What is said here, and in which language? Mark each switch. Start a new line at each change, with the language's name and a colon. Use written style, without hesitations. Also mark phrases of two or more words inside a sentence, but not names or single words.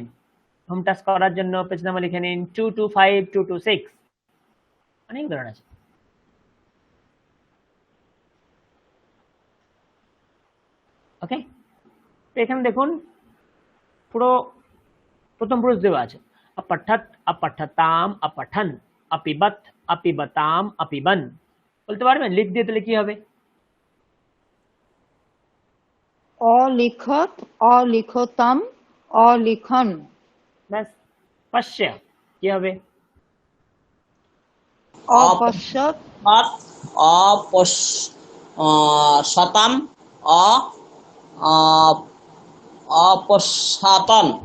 Bangla: হোম টাস্ক করার জন্য পেজ নাম্বার লিখে নিন 225 226। অনেক উদাহরণ আছে। ওকে তো এখানে দেখুন পুরো প্রথম পুরুষ দেওয়া আছে।
Sanskrit: अपठत अपठताम अपठन अपिबत अपिबताम अपिबन।
Bangla: বলতে পারবেন? লিখ দিয়ে তাহলে কি হবে?
Sanskrit: অলিখত অলিখতাম অলিখন
Bangla: ব্যাস। পশ্য কি হবে?
Sanskrit: অপশ্যত অপশ্যতাম অপশ্যতন।